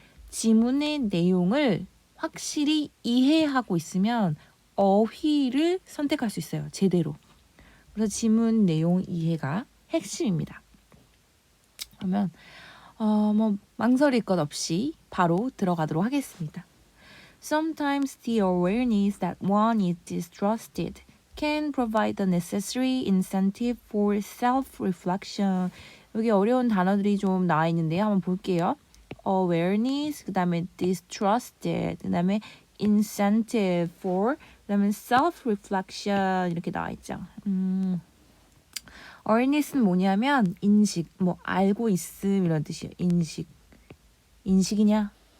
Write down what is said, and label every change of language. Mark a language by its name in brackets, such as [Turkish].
[Korean] 지문의 내용을 확실히 이해하고 있으면 어휘를 선택할 수 있어요. 제대로. 그래서 지문 내용 이해가 핵심입니다. 그러면 망설일 것 없이 바로 들어가도록 하겠습니다. [English] Sometimes the awareness that one is distrusted can provide the necessary incentive for self-reflection. [Korean] 여기 어려운 단어들이 좀 나와 있는데요. 한번 볼게요. awareness, 그 다음에 distrusted, 그 다음에 incentive for, 그 다음에 self-reflection 이렇게 나와 있죠. awareness는 뭐냐면 인식, 알고 있음 이런 뜻이에요. 인식이냐?